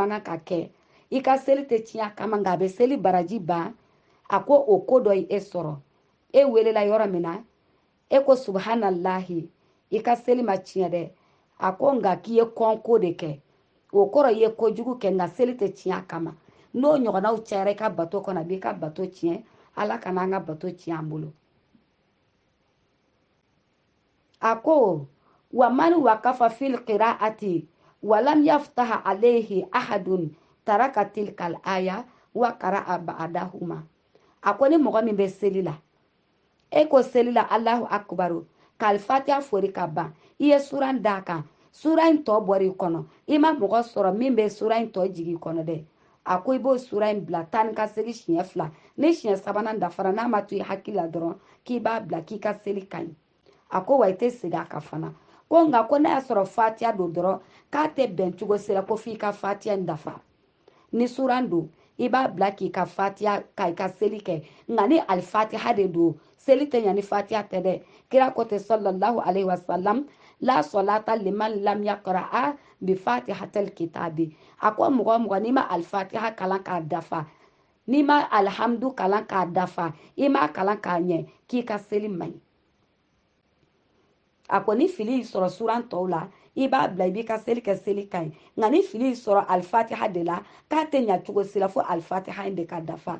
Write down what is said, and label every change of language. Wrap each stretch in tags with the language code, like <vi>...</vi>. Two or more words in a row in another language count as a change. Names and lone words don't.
<bm>man kan ka kɛ i ka seli tɛ tiɲɛ a kama nka a bɛ seli baraji ban a ko o ko dɔ ye e sɔrɔ e welela yɔrɔ min na e ko subhanallahi i ka seli ma tiɲɛ dɛ a ko nka k'i ye kɔnko de kɛ o kɔrɔ i ye kojugu kɛ nka seli tɛ tiɲɛ a kama n'o ɲɔgɔnnaw cayara i ka bato kɔnɔ a b'i ka bato tiɲɛ ala kana an ka bato tiɲɛ an bolo. A ko</bm> <ar>ومن وقف في القراءة ولم يفتح عليه أحد ترك تلك الآية وقرأ بعدهما.</ar> <bm>A ko ni mɔgɔ min bɛ seli la e ko seli la</bm> <ar>الله أكبر</ar> <bm>k'al fatiha fori ka ban i ye sura d'a kan sura in tɔ bɔra i kɔnɔ i ma mɔgɔ sɔrɔ min bɛ sura in tɔ jigi i kɔnɔ dɛ a ko i b'o sura in bila tan ni ka seli siɲɛ 2 ni siɲɛ 3nan dafara n'a ma to i hakili la dɔrɔn k'i b'a bila k'i ka seli ka ɲi. A ko wa i tɛ segin a kan fana ko nka ko n'a y'a sɔrɔ fatiha don dɔrɔn k'a tɛ bɛn cogo si la ko f'i ka fatiha in dafa ni sura don i b'a bila k'i ka fatiha ka i ka seli kɛ nka ni alifatiha de don seli tɛ ɲa ni fatiha tɛ dɛ kira ko tɛ</bm> <ar>صلى الله عليه وسلم لا صلاة لمن لم يقرأ بفاتحة الكتاب.</ar> <bm>A ko mɔgɔ mɔgɔ n'i ma alifatiha kalan k'a dafa n'i ma alhamdu kalan k'a dafa i ma kalan k'a ɲɛ k'i ka seli man ɲi. A ko ni fili y'i sɔrɔ suran tɔw la i b'a bila i b'i ka seli kɛ seli ka ɲi nka ni fili y'i sɔrɔ alifatiha de la k'a tɛ ɲa cogo si la fo alifatiha in de ka dafa.</bm>